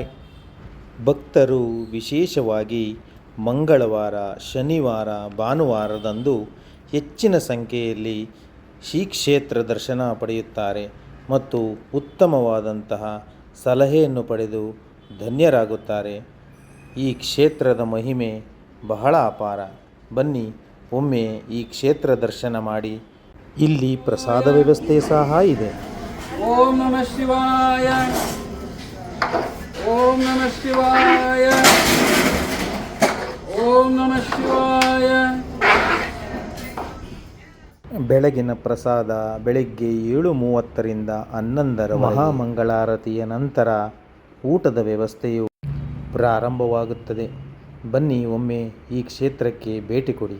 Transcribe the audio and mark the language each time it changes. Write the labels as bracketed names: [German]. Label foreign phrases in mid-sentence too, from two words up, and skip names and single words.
[Kannada] ಭಕ್ತರು ವಿಶೇಷವಾಗಿ ಮಂಗಳವಾರ, ಶನಿವಾರ, ಭಾನುವಾರದಂದು ಹೆಚ್ಚಿನ ಸಂಖ್ಯೆಯಲ್ಲಿ ಶ್ರೀ ಕ್ಷೇತ್ರ ದರ್ಶನ ಪಡೆಯುತ್ತಾರೆ ಮತ್ತು ಉತ್ತಮವಾದಂತಹ ಸಲಹೆಯನ್ನು ಪಡೆದು ಧನ್ಯರಾಗುತ್ತಾರೆ. ಈ ಕ್ಷೇತ್ರದ ಮಹಿಮೆ ಬಹಳ ಅಪಾರ. ಬನ್ನಿ ಒಮ್ಮೆ ಈ ಕ್ಷೇತ್ರ ದರ್ಶನ ಮಾಡಿ. ಇಲ್ಲಿ ಪ್ರಸಾದ ವ್ಯವಸ್ಥೆ ಸಹ ಇದೆ. [Sanskrit] ಓಂ ನಮಃ ಶಿವಾಯ. ಓಂ ನಮಃ ಶಿವಾಯ. ಓಂ ನಮಃ ಶಿವಾಯ. [Kannada] ಬೆಳಗಿನ ಪ್ರಸಾದ ಬೆಳಗ್ಗೆ 7:30ರಿಂದ 11 ಮಹಾಮಂಗಳಾರತಿಯ ನಂತರ ಊಟದ ವ್ಯವಸ್ಥೆಯು ಪ್ರಾರಂಭವಾಗುತ್ತದೆ. ಬನ್ನಿ ಒಮ್ಮೆ ಈ ಕ್ಷೇತ್ರಕ್ಕೆ ಭೇಟಿ ಕೊಡಿ.